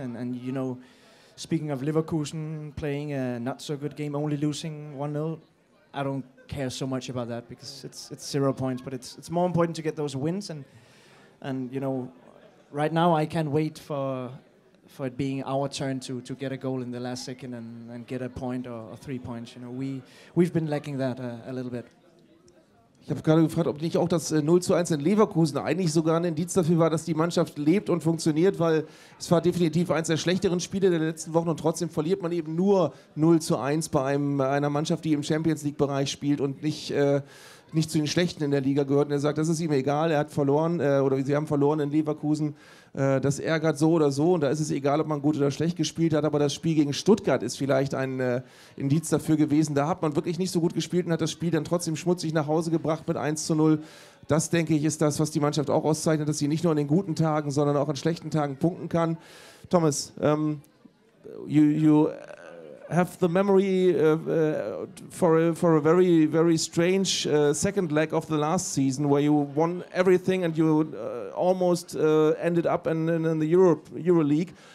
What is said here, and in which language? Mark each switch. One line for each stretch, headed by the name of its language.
English: And you know, speaking of Leverkusen playing a not so good game, only losing 1-0, I don't care so much about that, because it's 0 points, but it's more important to get those wins, and you know, right now I can't wait for it being our turn to get a goal in the last second and get a point or 3 points. You know, we've been lacking that a little bit.
German: Ich habe gerade gefragt, ob nicht auch das 0:1 in Leverkusen eigentlich sogar ein Indiz dafür war, dass die Mannschaft lebt und funktioniert, weil es war definitiv eines der schlechteren Spiele der letzten Wochen, und trotzdem verliert man eben nur 0:1 bei einer Mannschaft, die im Champions-League-Bereich spielt und nicht zu den Schlechten in der Liga gehört. Und er sagt, das ist ihm egal, er hat verloren, oder sie haben verloren in Leverkusen. Das ärgert so oder so, und da ist es egal, ob man gut oder schlecht gespielt hat, aber das Spiel gegen Stuttgart ist vielleicht ein Indiz dafür gewesen. Da hat man wirklich nicht so gut gespielt und hat das Spiel dann trotzdem schmutzig nach Hause gebracht mit 1:0. Das, denke ich, ist das, was die Mannschaft auch auszeichnet, dass sie nicht nur in den guten Tagen, sondern auch in schlechten Tagen punkten kann.
English: Thomas, you have the memory for a very, very strange second leg of the last season, where you won everything and you almost ended up in the Euro League.